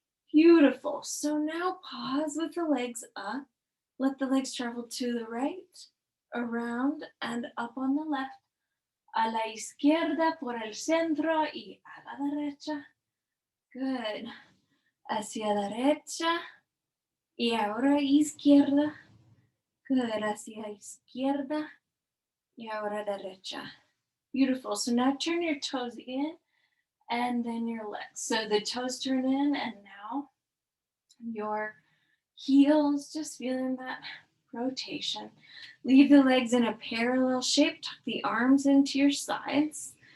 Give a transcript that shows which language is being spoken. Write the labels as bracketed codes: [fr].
[en] Beautiful. So now pause with the legs up. Let the legs travel to the right, around, and up on the left. [es] A la izquierda, por el centro, y a la derecha. Good. Hacia derecha, y ahora izquierda. Good. Hacia izquierda, y ahora derecha. [en] Beautiful. So now turn your toes in and then your legs. So the toes turn in and now your heels, just feeling that rotation. Leave the legs in a parallel shape. Tuck the arms into your sides.